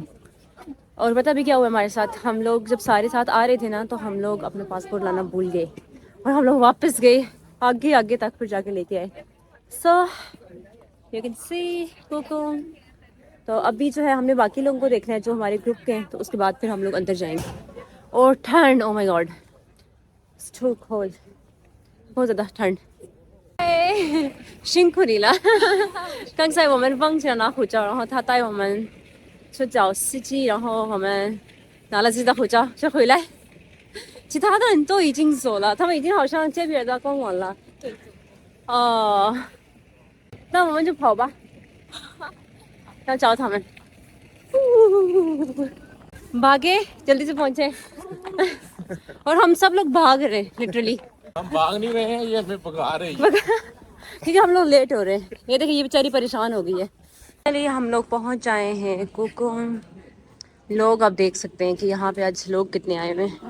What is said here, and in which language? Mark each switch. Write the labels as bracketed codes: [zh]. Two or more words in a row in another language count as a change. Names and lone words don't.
[hi] और पता भी क्या हुआ हमारे साथ। हम लोग जब सारे साथ आ रहे थे ना, तो हम लोग अपना पासपोर्ट लाना भूल गए और हम लोग वापस गए आगे आगे तक, फिर जाके लेके आए। [en] So you can see Kukum. [hi] तो अभी जो है हमने बाकी लोगों को देखना है जो हमारे ग्रुप के हैं, तो उसके बाद फिर हम लोग अंदर जाएंगे। और ठंड, [en] Oh my God, too cold, [hi] बहुत ज़्यादा ठंड। [zh] 辛苦你了。刚才我们忘记了拿护照，然后他带我们去找司机，然后我们拿了自己的护照就回来。其他的人都已经走了，他们已经好像这边的逛完了。对。哦，那我们就跑吧。要找他们。 [hi] भागे, जल्दी से पहुंचे। और हम सब लोग भाग रहे हैं लिटरली। हम भाग नहीं रहे हैं, ये हमें भगा रही है। क्योंकि हम लोग लेट हो रहे हैं। ये देखिए, ये बेचारी परेशान हो गई है। चलिए हम लोग पहुंच जाए हैं कुकुम। लोग आप देख सकते हैं कि यहाँ पे आज लोग कितने आए हुए हैं।